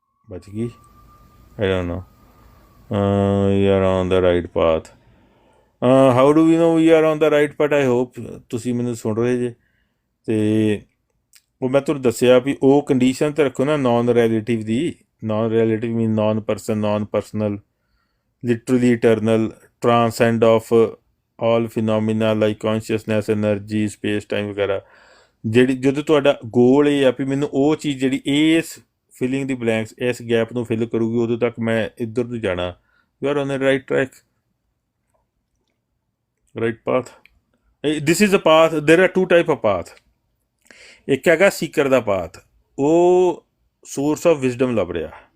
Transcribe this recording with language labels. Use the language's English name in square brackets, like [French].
[Punjabi] ਬਚ ਗਈ, [English] I don't know. We are on the right path. How do we know we are on the right path? I hope [Punjabi] ਤੁਸੀਂ ਮੈਨੂੰ ਸੁਣ ਰਹੇ ਜੇ। ਅਤੇ ਉਹ ਮੈਂ ਤੁਹਾਨੂੰ ਦੱਸਿਆ ਵੀ ਉਹ ਕੰਡੀਸ਼ਨ ਤਾਂ ਰੱਖੋ ਨਾ non relative ਦੀ। [English] Non relative mean non person, non personal, literally eternal, transcend of all phenomena like consciousness, energy, space time ਵਗੈਰਾ। [Punjabi] ਜਿਹੜੀ ਜਦੋਂ ਤੁਹਾਡਾ ਗੋਲ ਇਹ ਆ ਵੀ ਮੈਨੂੰ ਉਹ ਚੀਜ਼ ਜਿਹੜੀ ਇਸ ਫਿਲਿੰਗ ਦੀ ਬਲੈਂਕਸ, ਇਸ ਗੈਪ ਨੂੰ ਫਿਲ ਕਰੂਗੀ, ਉਦੋਂ ਤੱਕ ਮੈਂ ਇੱਧਰ ਨੂੰ ਜਾਣਾ। [English] You are on the right track, right path. This is a path. There are 2 type of path. [Punjabi] ਇੱਕ ਹੈਗਾ ਸੀਕਰ ਦਾ ਪਾਥ, ਉਹ ਸੋਰਸ ਆਫ ਵਿਜ਼ਡਮ ਲੱਭ ਰਿਹਾ।